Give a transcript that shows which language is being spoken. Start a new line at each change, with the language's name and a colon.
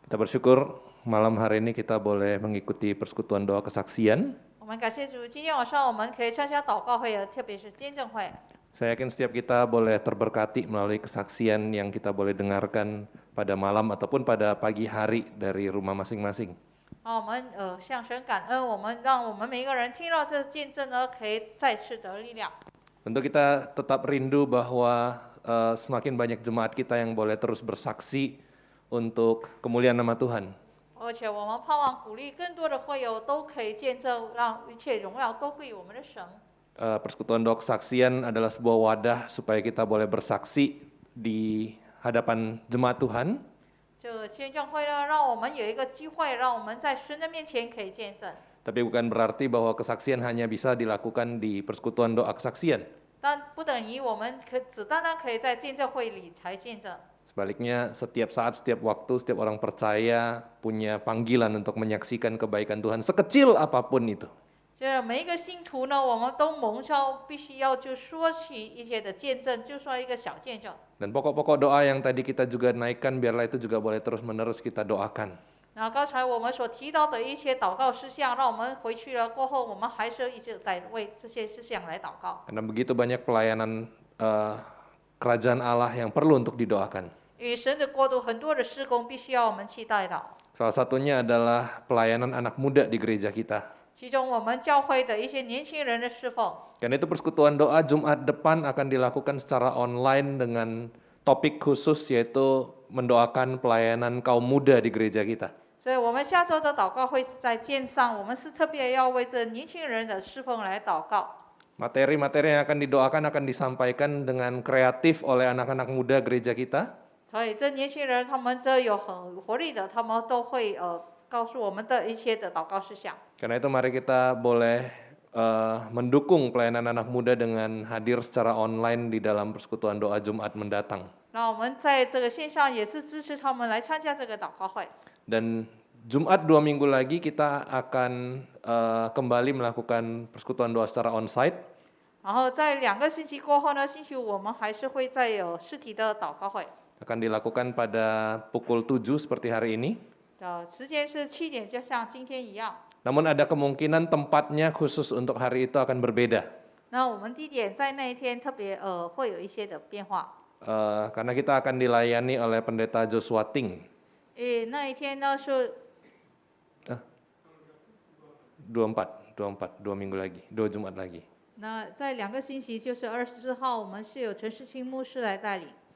Indonesian: Kita bersyukur malam hari ini kita boleh mengikuti persekutuan doa kesaksian.
Chinese: 我们感谢主，今天晚上我们可以参加祷告会，特别是见证会。
Indonesian: Saya yakin setiap kita boleh terberkati melalui kesaksian yang kita boleh dengarkan pada malam ataupun pada pagi hari dari rumah masing-masing.
Chinese: 我们向神感恩，让我们每一个人听到这见证呢，可以再次得力量。
Indonesian: Tentu kita tetap rindu bahwa semakin banyak jemaat kita yang boleh terus bersaksi untuk kemuliaan nama Tuhan.
Chinese: 而且我们盼望鼓励更多的会友都可以见证，让一切荣耀都归于我们的神。
Indonesian: Persekutuan doa kesaksian adalah sebuah wadah supaya kita boleh bersaksi di hadapan jemaat Tuhan.
Chinese: 这个见证会呢，让我们有一个机会，让我们在神的面前可以见证。
Indonesian: Tapi bukan berarti bahwa kesaksian hanya bisa dilakukan di persekutuan doa kesaksian.
Chinese: 但不等于我们只单单可以在见证会里才见证。
Indonesian: Sebaliknya, setiap saat, setiap waktu, setiap orang percaya punya panggilan untuk menyaksikan kebaikan Tuhan sekecil apapun itu.
Chinese: 这每一个信徒呢，我们都蒙召，必须要就说起一切的见证，就说一个小见证。
Indonesian: Dan pokok-pokok doa yang tadi kita juga naikkan, biarlah itu juga boleh terus-menerus kita doakan.
Chinese: 那刚才我们所提到的一些祷告事项，让我们回去了过后，我们还是一直在为这些事项来祷告。
Indonesian: Karena begitu banyak pelayanan kerajaan Allah yang perlu untuk didoakan.
Chinese: 因为神的国度很多的事工必须要我们去带到，
Indonesian: Salah satunya adalah pelayanan anak muda di gereja kita.
Chinese: 其中我们教会的一些年轻人的侍奉。
Indonesian: Karena itu persekutuan doa Jumat depan akan dilakukan secara online dengan topik khusus yaitu mendoakan pelayanan kaum muda di gereja kita.
Chinese: 所以我们下周的祷告会在线上，我们是特别要为这年轻人的侍奉来祷告。
Indonesian: Materi-materi yang akan didoakan akan disampaikan dengan kreatif oleh anak-anak muda gereja kita.
Chinese: 所以这年轻人他们这有很活力的，他们都会告诉我们的一些的祷告事项。
Indonesian: Karena itu mari kita boleh mendukung pelayanan anak muda dengan hadir secara online di dalam persekutuan doa Jumat mendatang.
Chinese: 那我们在这个线上也是支持他们来参加这个祷告会。
Indonesian: Dan Jumat 2 minggu lagi kita akan kembali melakukan persekutuan doa secara onsite.
Chinese: 然后在2个星期过后呢，星期五我们还是会再有实体的祷告会。
Indonesian: Akan dilakukan pada pukul 7 seperti hari ini.
Chinese: 时间是7点，就像今天一样。
Indonesian: Namun ada kemungkinan tempatnya khusus untuk hari itu akan berbeda.
Chinese: 那我们地点在那一天特别会有一些的变化。
Indonesian: Karena kita akan dilayani oleh pendeta Joshua Ting.
Chinese: 那一天呢是
Indonesian: 24, 2 minggu lagi, 2 Jumat lagi.
Chinese: 那在2个星期，就是24号，我们是有陈世清牧师来带领。